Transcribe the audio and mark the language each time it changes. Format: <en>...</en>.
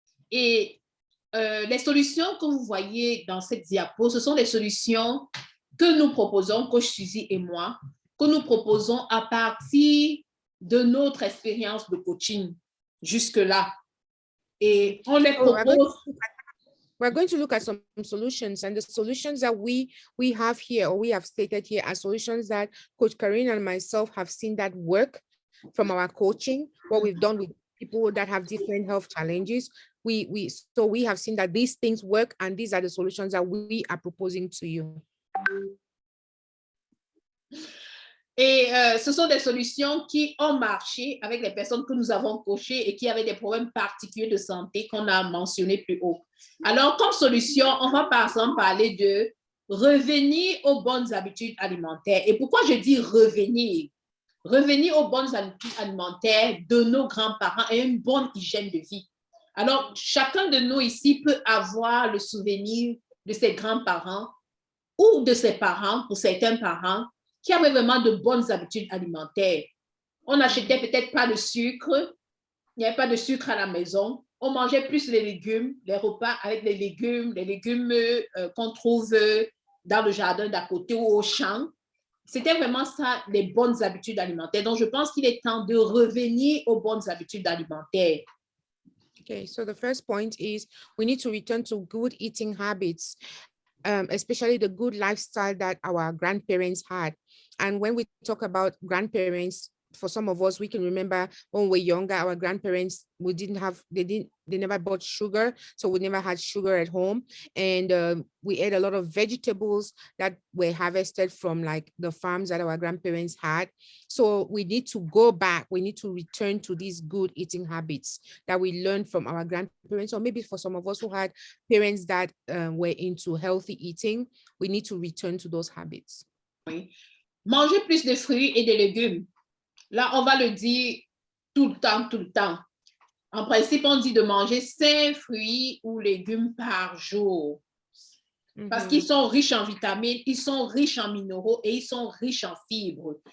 <fr>Et les solutions que vous voyez dans cette diapo, ce sont des solutions que nous proposons, Coach Suzy et moi, que nous proposons à partir de notre expérience de coaching jusque-là. Et on les propose.</fr> <en>We're going to look at some solutions, and the solutions that we have here, or we have stated here, are solutions that Coach Karine and myself have seen that work from our coaching, what we've done with people that have different health challenges. So we have seen that these things work, and these are the solutions that we are proposing to you.</en> <fr>Et ce sont des solutions qui ont marché avec les personnes que nous avons coachées et qui avaient des problèmes particuliers de santé qu'on a mentionnés plus haut. Alors, comme solution, on va par exemple parler de revenir aux bonnes habitudes alimentaires. Et pourquoi je dis revenir? Revenir aux bonnes habitudes alimentaires de nos grands-parents et une bonne hygiène de vie. Alors, chacun de nous ici peut avoir le souvenir de ses grands-parents ou de ses parents, pour certains parents, qui avaient vraiment de bonnes habitudes alimentaires. On n'achetait peut-être pas de sucre, il n'y avait pas de sucre à la maison. On mangeait plus les légumes, les repas avec les légumes qu'on trouve dans le jardin d'à côté ou au champ. C'était vraiment ça, les bonnes habitudes alimentaires. Donc, je pense qu'il est temps de revenir aux bonnes habitudes alimentaires.</fr> <en>Okay, so the first point is we need to return to good eating habits. Especially the good lifestyle that our grandparents had. And when we talk about grandparents, for some of us, we can remember when we were younger, our grandparents, they never bought sugar. So we never had sugar at home. And we ate a lot of vegetables that were harvested from like the farms that our grandparents had. So we need to go back. We need to return to these good eating habits that we learned from our grandparents, or maybe for some of us who had parents that were into healthy eating, we need to return to those habits.</en> <fr>Oui. Manger plus de fruits et de légumes. Là, on va le dire tout le temps, tout le temps. En principe, on dit de manger 5 fruits ou légumes par jour. Parce qu'ils sont riches en vitamines, ils sont riches en minéraux et ils sont riches en fibres.</fr>